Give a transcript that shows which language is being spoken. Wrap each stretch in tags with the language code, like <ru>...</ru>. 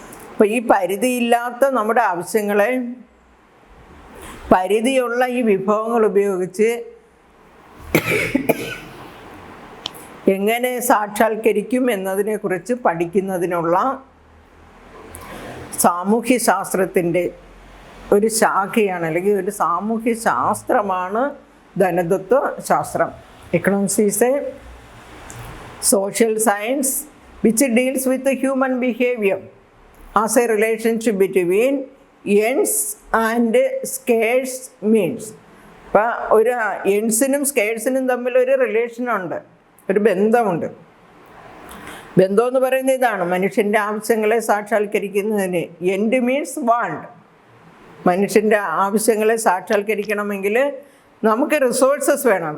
<ml>അപ്പോൾ ഈ പരിധിയില്ലാത്ത നമ്മുടെ ആവശ്യങ്ങളെ പരിധിയുള്ള ഈ വിഭവങ്ങൾ ഉപയോഗിച്ച് എങ്ങനെ സാക്ഷാത്കരിക്കും എന്നതിനെക്കുറിച്ച് പഠിക്കുന്നതിനുള്ള സാമൂഹ്യശാസ്ത്രത്തിൻ്റെ ഒരു ശാഖയാണ്, അല്ലെങ്കിൽ ഒരു സാമൂഹ്യ ശാസ്ത്രമാണ് ധനതത്വ ശാസ്ത്രം.</ml> <en>Economics is a social science which deals with the human behavior as a relationship between ends and scarce means.</en> <ml>അപ്പോൾ ഒരു എൻസിനും സ്കേഴ്സിനും തമ്മിലൊരു റിലേഷനുണ്ട്, ഒരു ബന്ധമുണ്ട്. ബന്ധമെന്ന് പറയുന്നത് ഇതാണ്: മനുഷ്യൻ്റെ ആവശ്യങ്ങളെ സാക്ഷാത്കരിക്കുന്നതിന്</ml> <en>End means want.</en> <ml>മനുഷ്യൻ്റെ ആവശ്യങ്ങളെ സാക്ഷാത്കരിക്കണമെങ്കിൽ നമുക്ക് റിസോഴ്സസ് വേണം.</ml>